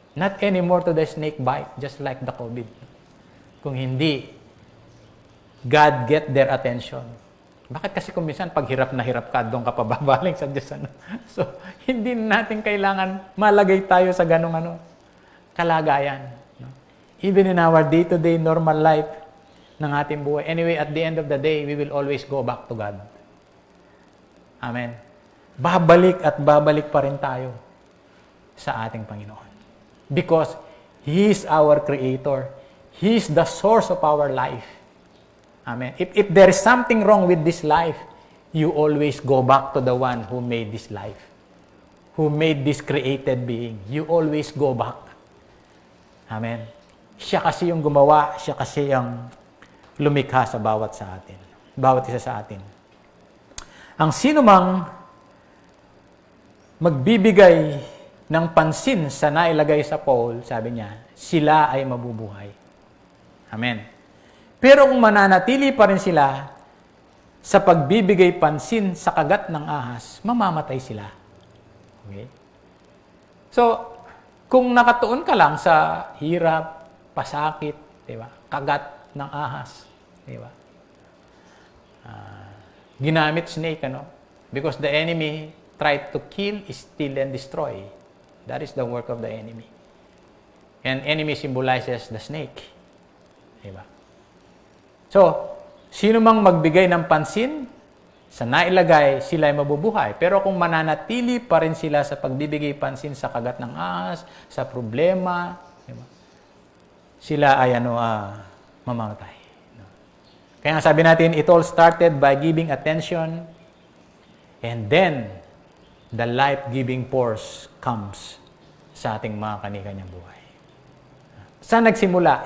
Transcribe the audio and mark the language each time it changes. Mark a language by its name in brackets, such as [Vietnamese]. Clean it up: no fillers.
[English] Not anymore to the snake bite, just like the COVID. [Filipino] Kung hindi, [English] God get their attention. [Filipino] Bakit kasi kung minsan pag hirap na hirap ka, doon ka pababaling sa Diyos. So, hindi natin kailangan malagay tayo sa ganong kalagayan. [English] Even in our day-to-day normal life [Filipino] ng ating buhay. [English] Anyway, at the end of the day, we will always go back to God. Amen. [Filipino] Babalik at babalik pa rin tayo sa ating Panginoon. [English] Because He is our Creator. He is the source of our life. Amen. If there is something wrong with this life, you always go back to the one who made this life. Who made this created being. You always go back. Amen. [Filipino] Siya kasi yung gumawa, siya kasi yung lumikha sa bawat isa sa atin. Ang sino mang magbibigay ng pansin sa nailagay sa Paul, sabi niya, sila ay mabubuhay. Amen. Pero kung mananatili pa rin sila sa pagbibigay pansin sa kagat ng ahas, mamamatay sila. Okay? So, kung nakatuon ka lang sa hirap, pasakit, di ba? Kagat ng ahas, di ba? [English] Ginamit snake, because the enemy tried to kill, steal, and destroy. That is the work of the enemy. And enemy symbolizes the snake. Diba? [Filipino] So, sino mang magbigay ng pansin sa nailagay, sila ay mabubuhay. Pero kung mananatili pa rin sila sa pagbibigay pansin sa kagat ng ahas, sa problema, diba? Sila ay mamamatay. Kaya sabi natin, [English] it all started by giving attention, and then the life-giving force comes [Filipino] sa ating mga kani-kanyang buhay. Saan nagsimula?